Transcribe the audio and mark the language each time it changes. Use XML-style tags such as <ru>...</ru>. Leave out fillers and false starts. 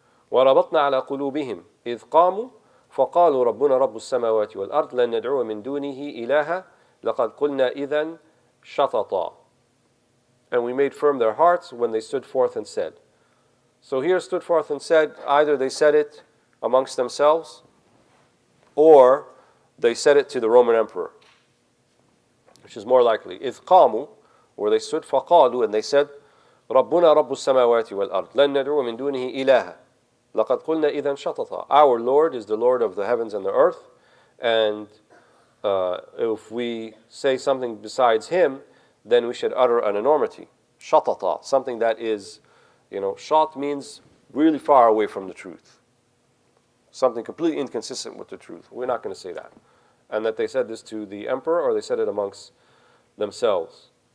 <ar>وَرَبَطْنَا عَلَى قُلُوبِهِمْ إِذْ قَامُوا فَقَالُوا رَبُّنَا رَبُّ السَّمَاوَاتِ وَالْأَرْضِ لَن نَّدْعُوَ مِن دُونِهِ إِلَٰهًا لَقَدْ قُلْنَا إِذًا شَطَطًا.</ar> <en>And we made firm their hearts when they stood forth and said. So here stood forth and said, either they said it amongst themselves, or they said it to the Roman emperor, which is more likely.</en> <ar>إِذْ قَامُوا,</ar> <en>where they stood,</en> <ar>فَقَالُوا,</ar> <en>and they said,</en> <ar>رَبُّنَا رَبُّ السَّمَاوَاتِ وَالْأَرْضِ لَن نَّدْعُوَ مِن دُونِهِ إِلَٰهًا لَقَدْ قُلْنَا إِذًا شَطَطًا.</ar> <en>Our Lord is the Lord of the heavens and the earth, and if we say something besides Him, then we should utter an enormity. Shatata, something that is, shat means really far away from the truth. Something completely inconsistent with the truth. We're not going to say that. And that they said this to the emperor, or they said it amongst themselves.</en>